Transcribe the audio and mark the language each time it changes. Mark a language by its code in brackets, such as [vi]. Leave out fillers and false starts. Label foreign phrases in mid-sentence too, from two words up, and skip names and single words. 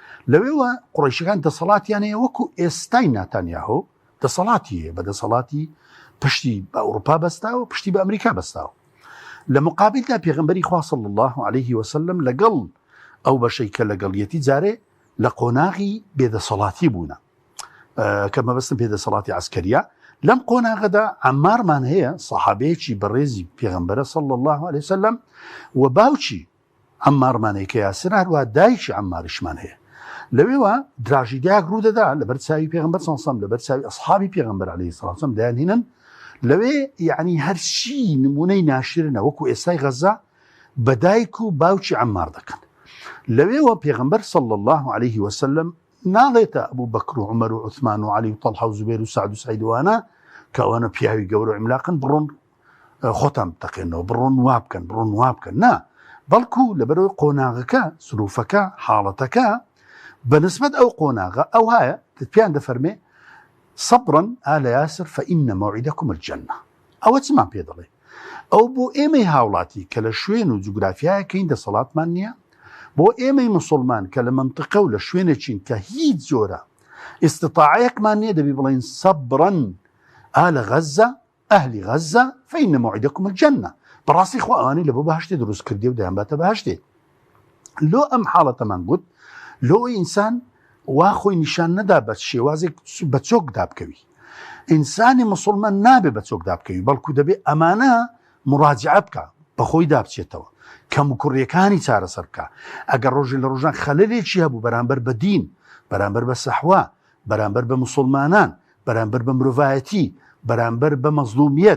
[ckb] لەوێوە قڕیشەکان دەسەڵاتیانەیە وەکو ئێستای ناتانیاهۆ دەسەڵاتیە بە دەسەڵاتی پشتی بە ئەوروپا بەستاوە پشتی بە ئەمریکا بەستاوە لە مقابلدا پێغەمبەری خوا [ar] صلی الله عليه وسلم [ckb] لەگەڵ ئەو بەشەی کە لەگەڵیەتی جارێ لە قۆناغی بێدەسەڵاتی بوونە کە مەبەستم پێدەسەڵاتی عسکەریە لەم قۆناغەدا عەممارمان هەیە سەحابەیەکی بەڕێزی پێغەمبەرە [ar] صلی الله عليه [ckb] وسلم و باوکی عەممارمانەیە کە یاسر هەروە دایکی عەمماریشمان هەیە لەوێوە دراژیدایەک ڕوودەدا لەبەر چاوی پێغەمبەر [ar] صلی الله عليه وسلم [ckb] لەبەر چاوی ئەسحابی پێغەمبەر [ar] عليه الصلاة والسلام [ckb] دەیانهێنن لەوێ یعنی هەرچی نمونەی ناشرنە وەکو ئێستای غەزا بەدایک و باوکی عەممار دەکەن لەوێوە پێغەمبەر [ar] صلی الله عليه وسلم [ckb] ناڵێتە ئەبوو بەکر و عومەر و عوثمان و عەلی و طەلحە و زوبەیر و سەعد و سەعید وانە کە ئەوانە پیاوی گەورە و عیملاقن بڕۆن خۆتان بتەقێنەوە بڕۆن وا بکەن بڕۆن وا بکەن نا بەڵکو لەبەرەوەی قۆناغەکە سروفەکە حاڵەتەکە بەنسبەت ئەو قۆناغە ئەو هایە پیان دەفەرمێ [ar] صبرا آل ياسر فإن موعدكم الجنة [ckb] ئەوە چمان پێ دەڵێ ئەو بۆ ئێمەی هاوڵاتی کە لە شوێن و جوگرافیایەکەین دەسەڵاتمان نییە بۆ ئێمەی مسلمان کە لە منطقە و لە شوێنێکین کە هیچ جۆرە ئیستطاعەیەکمان نییە دەبی بڵێن [ar] صبرا آل غەزە ئەهلی غەزە فإن موعدكم الجنة [ckb] بەڕاستی خوا ئەوانەی لە بۆ بەهەشتێ دروست کردی و دەیان باتە بەهەشتێ لۆ ئەم حاڵەتەمان گوت لۆ ئینسان وا خۆی نیشان نەدا بە شێوازێک بە چۆک دابکەوی ئینسانی مسلمان نابێ بە چۆک دابکەوی بەڵکو دەبێ ئەمانە مراجعە بکە بە خۆی دابچێتەوە کەم و کوڕیەکانی چارەسەر بکە ئەگەر ڕۆژی لە ڕۆژان خەلەلێکی هەبوو بەرامبەر بە دین بەرامبەر بە سەحوا بەرامبەر بە مسلمانان بەرامبەر بە مرۆڤایەتی بەرامبەر بە مەزلومیەت